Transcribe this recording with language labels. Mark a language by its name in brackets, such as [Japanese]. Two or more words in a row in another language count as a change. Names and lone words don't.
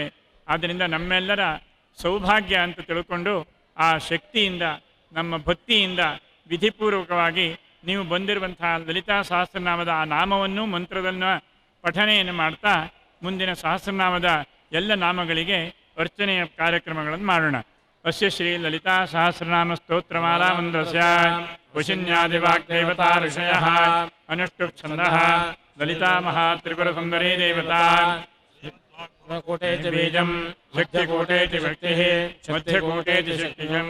[Kannada] ಆದ್ದರಿಂದ ನಮ್ಮೆಲ್ಲರ ಸೌಭಾಗ್ಯ ಅಂತ ತಿಳ್ಕೊಂಡು ಆ ಶಕ್ತಿಯಿಂದ, ನಮ್ಮ ಭಕ್ತಿಯಿಂದ ವಿಧಿಪೂರ್ವಕವಾಗಿ ನೀವು ಬಂದಿರುವಂತಹ ಲಲಿತಾ ಸಹಸ್ರನಾಮದ ಆ ನಾಮವನ್ನು, ಮಂತ್ರದನ್ನು ಪಠಣೆಯನ್ನು ಮಾಡ್ತಾ ಮುಂದಿನ ಸಹಸ್ರನಾಮದ ಎಲ್ಲ ನಾಮಗಳಿಗೆ ಅರ್ಚನೆಯ ಕಾರ್ಯಕ್ರಮಗಳನ್ನು ಮಾಡೋಣ. [Sanskrit] ಅಸ್ಯ ಶ್ರೀ ಲಲಿತಾ ಸಹಸ್ರನಾಮ ಸ್ತೋತ್ರಮಾಲಾ ಮಂತ್ರಸ್ಯ ವಶಿನ್ಯಾದಿವಾಗ್ದೇವತಾ ಋಷಯಃ ಅನುಷ್ಠುಪ್ ಛಂದಃ ಲಲಿತಾ ಮಹಾತ್ರಿಪುರ ಸುಂದರೀ ದೇವತಾ ಕೋಟೆ ಚ ಬೀಜಂ ಶಕ್ತಿಕೋಟೆ ಚ ಶಕ್ತಿಃ ಮಧ್ಯಕೋಟೆ ಚ ಶಕ್ತಿಜಂ.